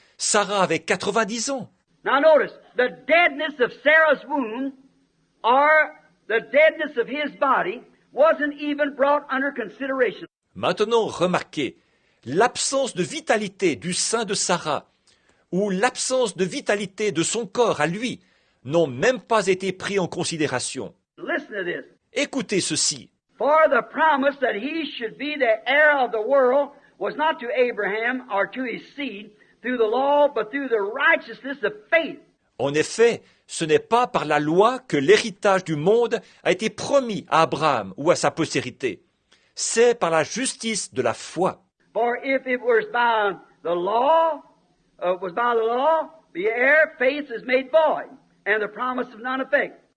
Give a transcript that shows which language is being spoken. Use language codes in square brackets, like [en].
[fr] Sarah avait 90 ans. [en] Now notice, the deadness of Sarah's womb or the deadness of his body wasn't even brought under consideration. [fr] Maintenant, remarquez, l'absence de vitalité du sein de Sarah ou l'absence de vitalité de son corps à lui n'ont même pas été pris en considération. [en] Listen to this. [fr] Écoutez ceci. [en] For the promise that he should be the heir of the world was not to Abraham or to his seed through the law, but through the righteousness of faith. [fr] En effet, ce n'est pas par la loi que l'héritage du monde a été promis à Abraham ou à sa postérité. C'est par la justice de la foi. [en] For if it was by the law, the heir faith is made void, and the promise of none effect.